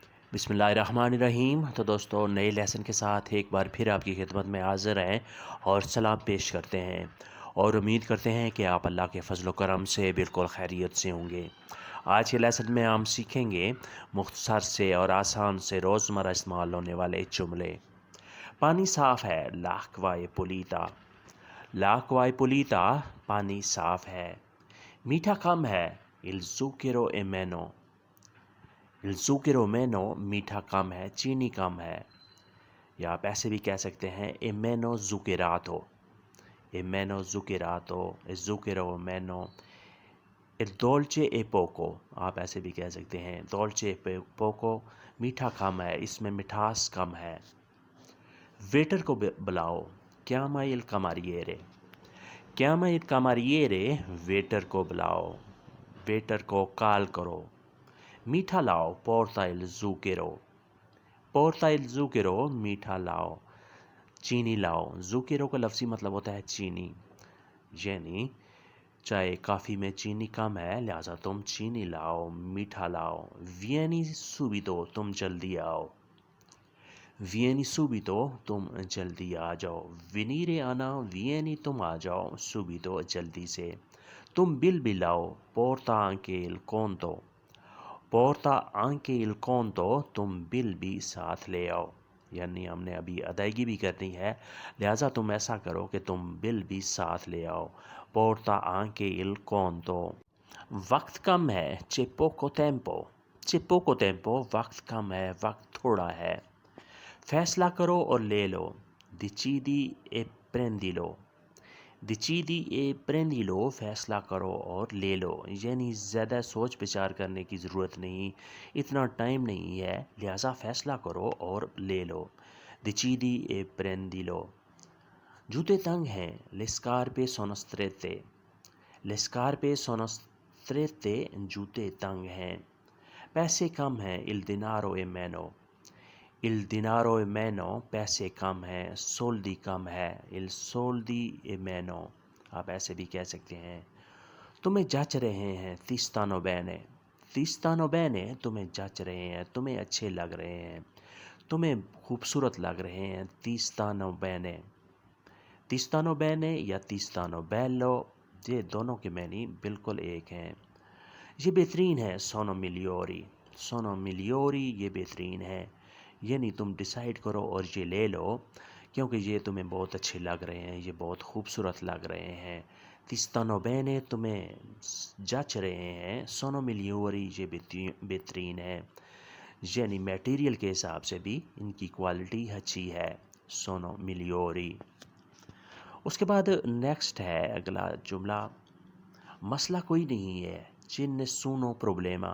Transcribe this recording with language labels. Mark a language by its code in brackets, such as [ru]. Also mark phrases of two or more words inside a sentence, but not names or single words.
[ur] بسم اللہ الرحمن الرحیم۔ تو دوستو، نئے لیسن کے ساتھ ایک بار پھر آپ کی خدمت میں حاضر ہیں اور سلام پیش کرتے ہیں اور امید کرتے ہیں کہ آپ اللہ کے فضل و کرم سے بالکل خیریت سے ہوں گے۔ آج کے لیسن میں ہم سیکھیں گے مختصر سے اور آسان سے روزمرہ استعمال ہونے والے جملے۔ پانی صاف ہے، [it] l'acqua è pulita۔ l'acqua è pulita، [ur] پانی صاف ہے۔ میٹھا کم ہے، [it] il zucchero è meno۔ il zucchero meno، [ur] میٹھا کم ہے، چینی کم ہے۔ یا آپ ایسے بھی کہہ سکتے ہیں [it] è meno zuccherato۔ è meno zuccherato، il zucchero meno۔ il dolce è poco، [ur] آپ ایسے بھی کہہ سکتے ہیں [it] dolce è poco، [ur] میٹھا کم ہے، اس میں مٹھاس کم ہے۔ ویٹر کو بلاؤ، [it] chiama il cameriere۔ chiama il cameriere، [ur] ویٹر کو بلاؤ، ویٹر کو کال کرو۔ میٹھا لاؤ، [it] porta il zucchero۔ porta il zucchero، [ur] میٹھا لاؤ۔ چینی لاؤ، zucchero کا لفظی مطلب ہوتا ہے چینی، یعنی چائے کافی میں چینی کم ہے لہذا تم چینی لاؤ، میٹھا لاؤ۔ [it] vieni subito، [ur] تم جلدی آؤ۔ [it] vieni subito، [ur] تم جلدی آ جاؤ۔ venire آنا، vieni تم آ جاؤ، subito جلدی سے۔ تم بل بھی لاؤ، [it] porta anche il conto۔ porta anche il conto، [ur] تم بل بھی ساتھ لے آؤ، یعنی ہم نے ابھی ادائیگی بھی کرنی ہے لہٰذا تم ایسا کرو کہ تم بل بھی ساتھ لے آؤ۔ [it] porta anche il conto۔ [ur] وقت کم ہے، [it] c'è poco tempo۔ c'è poco tempo، [ur] وقت کم ہے، وقت تھوڑا ہے۔ فیصلہ کرو اور لے لو، [it] decidi e prendilo۔ decidi e prendilo، [ur] فیصلہ کرو اور لے لو، یعنی زیادہ سوچ بچار کرنے کی ضرورت نہیں، اتنا ٹائم نہیں ہے لہٰذا فیصلہ کرو اور لے لو۔ [it] decidi e prendilo۔ [ur] جوتے تنگ ہیں، [it] le scarpe sono strette۔ le scarpe sono strette، [ur] جوتے تنگ ہیں۔ پیسے کم ہیں، [it] il denaro è meno۔ il denaro è meno، [ur] پیسے کم ہیں، soldi کم ہے، [it] il soldi è meno، [ur] آپ ایسے بھی کہہ سکتے ہیں۔ تمہیں جچ رہے ہیں، [it] ti stanno bene۔ ti stanno bene، [ur] تمہیں جچ رہے ہیں، تمہیں اچھے لگ رہے ہیں، تمہیں خوبصورت لگ رہے ہیں، [it] ti stanno bene۔ ti stanno bene یا ti stanno bello، [ur] یہ دونوں کے معنی بالکل ایک ہیں۔ یہ بہترین ہے، [it] sono migliori۔ sono migliori، [ur] یہ بہترین ہے، یعنی تم ڈیسائیڈ کرو اور یہ لے لو کیونکہ یہ تمہیں بہت اچھے لگ رہے ہیں، یہ بہت خوبصورت لگ رہے ہیں۔ [it] ti stanno bene، [ur] تمہیں جچ رہے ہیں، [it] sono migliori، [ur] یہ بہترین ہے، یعنی میٹیریل کے حساب سے بھی ان کی کوالٹی اچھی ہے، [it] sono migliori۔ [ur] اس کے بعد نیکسٹ ہے اگلا جملہ، مسئلہ کوئی نہیں ہے، [it] c'è nessuno problema۔